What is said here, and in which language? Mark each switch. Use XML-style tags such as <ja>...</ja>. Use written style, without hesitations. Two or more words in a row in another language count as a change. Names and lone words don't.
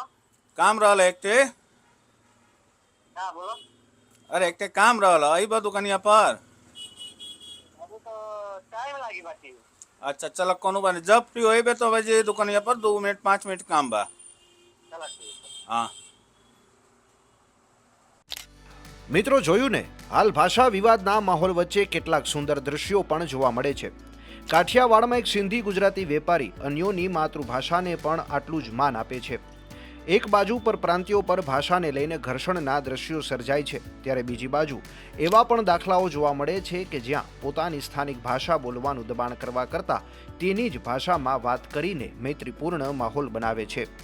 <bho>काम रहल एक टे। क्या बोलो। अरे एक टे काम रहल आई दुकानिया पर। अभी तो टाइम लगी बाकी। अच्छा चलो कोनो बात नहीं, जब फ्री होइबे तो बजे दुकानिया पर 2 मिनट 5 मिनट काम बा। चलो ठीक है। हाँ</bho> <gu>મિત્રો જોયું ને, હાલ ભાષા વિવાદના માહોલ વચ્ચે કેટલાક સુંદર દ્રશ્યો પણ જોવા મળે છે. કાઠિયાવાડમાં એક સિંધી ગુજરાતી વેપારી અન્યોની માતૃભાષાને પણ આટલું જ માન આપે છે. એક બાજુ પર પ્રાંતિયો પર ભાષાને લઈને ઘર્ષણના દ્રશ્યો સર્જાય છે, ત્યારે બીજી બાજુ એવા પણ દાખલાઓ જોવા મળે છે કે જ્યાં પોતાની સ્થાનિક ભાષા બોલવાનું દબાણ કરવા કરતાં તેની જ ભાષામાં વાત કરીને મૈત્રીપૂર્ણ માહોલ બનાવે છે.</gu>